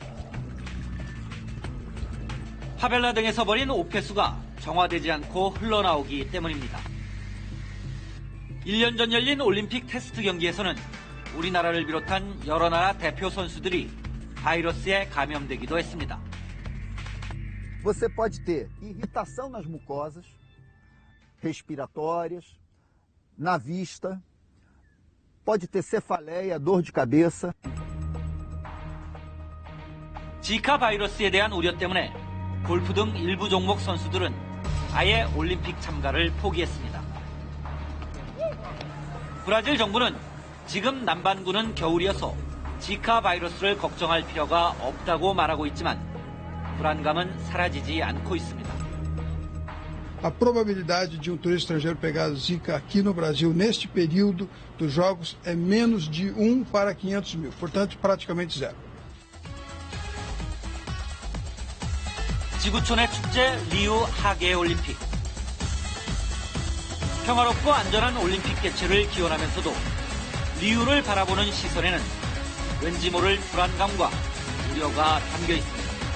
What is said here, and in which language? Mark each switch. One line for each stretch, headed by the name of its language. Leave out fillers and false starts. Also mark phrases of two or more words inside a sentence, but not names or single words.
Korean: 파벨라 등에서 버린 오폐수가 정화되지 않고 흘러나오기 때문입니다. 1년 전 열린 올림픽 테스트 경기에서는 우리나라를 비롯한 여러 나라 대표 선수들이 바이러스에 감염되기도 했습니다.
Portuguese: Você pode ter irritação nas mucosas respiratórias, na vista, pode ter cefaleia, dor de cabeça.
Korean: 지카 바이러스에 대한 우려 때문에 골프 등 일부 종목 선수들은 아예 올림픽 참가를 포기했습니다. 브라질 정부는 지금 남반구는 겨울이어서 지카 바이러스를 걱정할 필요가 없다고 말하고 있지만 불안감은 사라지지 않고 있습니다.
Portuguese: A probabilidade de turista estrangeiro pegar Zika aqui no Brasil neste período dos Jogos é menos de 1 para 500 mil, portanto praticamente zero.
Korean: 지구촌의 축제 리우 하계올림픽. 평화롭고 안전한 올림픽 개최를 기원하면서도 리우를 바라보는 시선에는 왠지 모를 불안감과 우려가 담겨 있습니다.